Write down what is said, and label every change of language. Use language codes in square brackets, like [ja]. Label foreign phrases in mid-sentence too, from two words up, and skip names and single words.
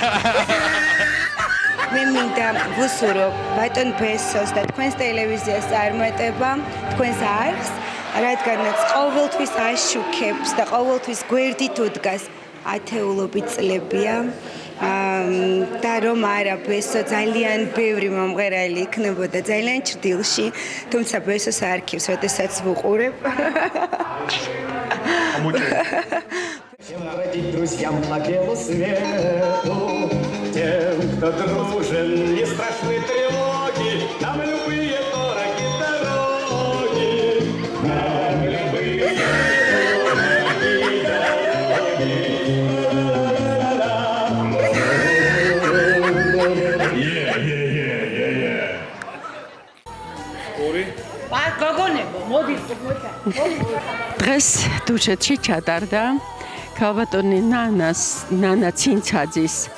[ka] მე მინდა ვუსურო ბატონ ბესოს და თქვენს ტელევიზიას წარმატება, თქვენს არხს, რადგანაც ყოველთვის აშუქებს და ყოველთვის გვერდით უდგას ათეულობით წლებია. და რომ არა ბესო ძალიან ბევრი მომღერალი იქნებოდა ძალიან ჭრდილში, თუმცა ბესოს არქივს როდესაც ვუყურებ. [ru] Радить друзьям по белу свету, тем, кто дружен, не страшны тревоги, нам любые дороги дороги, нам любые [ka] დღეს დუშეთში ჩატარდა ქალბატონი ნანა ცინცაძის